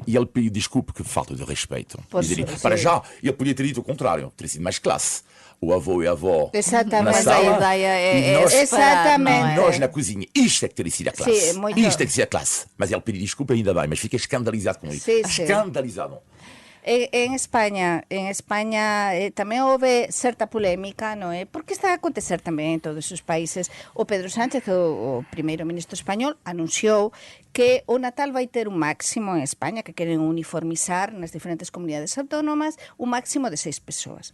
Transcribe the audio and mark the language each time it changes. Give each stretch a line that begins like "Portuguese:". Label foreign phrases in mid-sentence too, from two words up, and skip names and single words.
Portuguese: E ele pediu desculpa, que falta de respeito. Para já, ele podia ter dito o contrário, teria sido mais classe. O avô e a avó na sala, a ideia é e nós, exatamente. e nós na cozinha. Isto é que teria sido a classe. Sim, muito. Isto é que seria a classe. Mas ele pediu desculpa ainda bem, mas fiquei escandalizado com isso. Sim, sim. Escandalizado.
Galician: En España tamén houve certa polémica, non é? Porque está a acontecer tamén en todos os países. O Pedro Sánchez, o primeiro ministro español, anunciou que o Natal vai ter un máximo en España, que queren uniformizar nas diferentes comunidades autónomas, un máximo de 6 persoas.